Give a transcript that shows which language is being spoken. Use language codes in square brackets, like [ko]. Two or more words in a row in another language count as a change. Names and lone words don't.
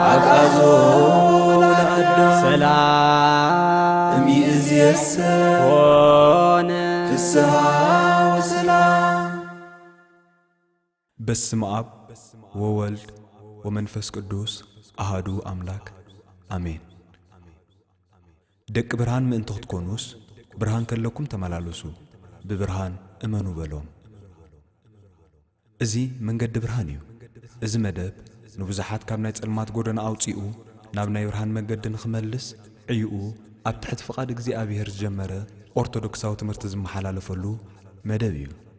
[gez] አግዓዞ ለአዳም ሰላም እምይእዜሰ ኮነ ፍስሐ ወሰላም። በስመ አብ ወወልድ ወመንፈስ ቅዱስ አሃዱ አምላክ አሜን። [ti] ደቅ ብርሃን ምእንተ ክትኮኑስ ብርሃን ከለኩም ተመላለሱ ብብርሃን እመኑ በሎም። እዚ መንገዲ ብርሃን እዩ። እዚ መደብ ንብዙሓት ካብ ናይ ጸልማት ጎደና ኣውፂኡ ናብ ናይ ብርሃን መንገዲ ንኽመልስ ዕይኡ ኣብ ትሕቲ ፍቓድ እግዚኣብሔር ዝጀመረ ኦርቶዶክሳዊ ትምህርቲ ዝመሓላለፈሉ መደብ እዩ።